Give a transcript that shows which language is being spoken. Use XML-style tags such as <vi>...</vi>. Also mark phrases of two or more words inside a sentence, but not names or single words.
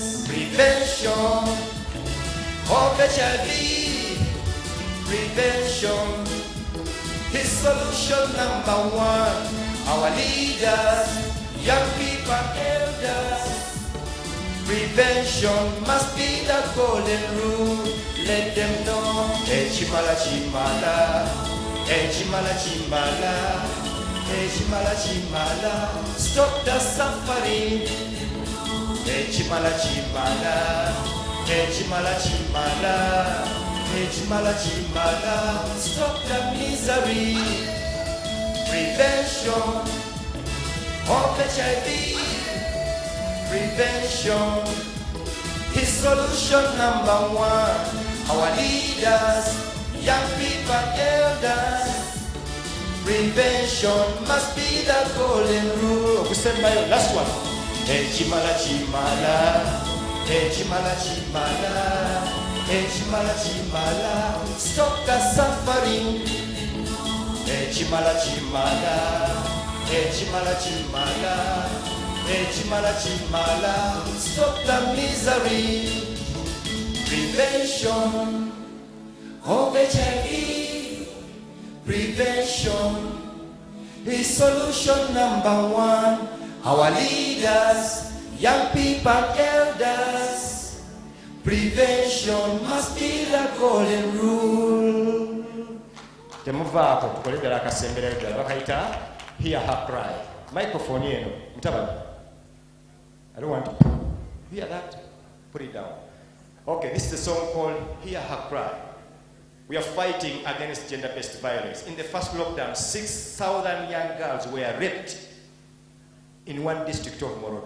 <en>Prevention of HIV, prevention is solution number one. Our leaders, young people and elders, prevention must be the golden rule. Let them know, hey chimala chimala, hey chimala chimala, hey chimala chimala, stop the suffering. Hey chimala chimala, hey chimala chimala, hey chimala chimala, stop the misery. Prevention of HIV, prevention is solution number one. Our leaders, young people and elders, prevention must be the golden rule. We said my last one. Hey chimala chimala, hey chimala chimala, hey chimala chimala, stop the suffering. Hey chimala chimala, hey chimala chimala, hey chimala chimala, stop the misery. Prevention of HIV, prevention is solution number one. Our leaders, young people and elders, prevention must be the golden rule.</en> <lg>Temuvaako tukoledera akasembera ddala bakaita hear her cry. Microphone eno mutabani.</lg> <en>I don't want to hear that. Put it down. Okay, this is a song called Hear Her Cry. We are fighting against gender-based violence. In the first lockdown, 6,000 young girls were raped in one district of Moroto.</en>